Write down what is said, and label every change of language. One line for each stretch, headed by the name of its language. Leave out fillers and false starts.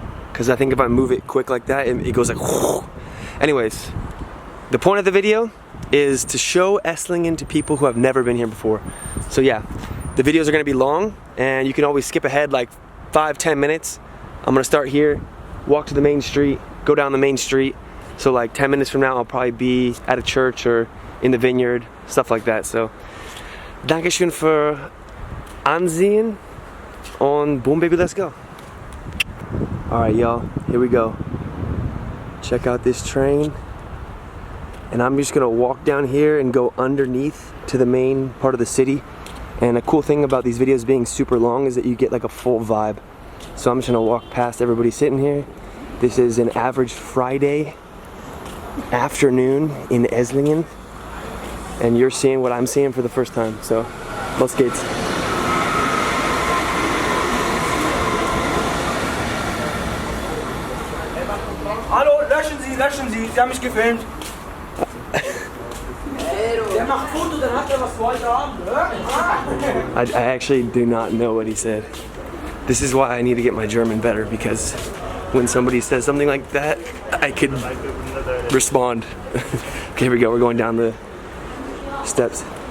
English: Because I think if I move it quick like that, it goes like whoosh. Anyways, the point of the video is to show Esslingen to people who have never been here before. So yeah, the videos are gonna be long and you can always skip ahead like 5-10 minutes. I'm gonna start here, walk to the main street, go down the main street. So like 10 minutes from now, I'll probably be at a church or in the vineyard, stuff like that. So,
German: Dankeschön für Ansehen
English: und boom baby, let's go. All right, y'all, here we go. Check out this train. And I'm just gonna walk down here and go underneath to the main part of the city. And a cool thing about these videos being super long is that you get like a full vibe. So I'm just gonna walk past everybody sitting here. This is an average Friday afternoon in Esslingen. And you're seeing what I'm seeing for the first time. So,
German: los geht's. Hallo, löschen Sie, Sie haben mich gefilmt. Der macht Foto, dann hat er was für heute Abend,
English: I actually do not know what he said. This is why I need to get my German better, because when somebody says something like that, I could respond. Okay, here we go, we're going down the steps.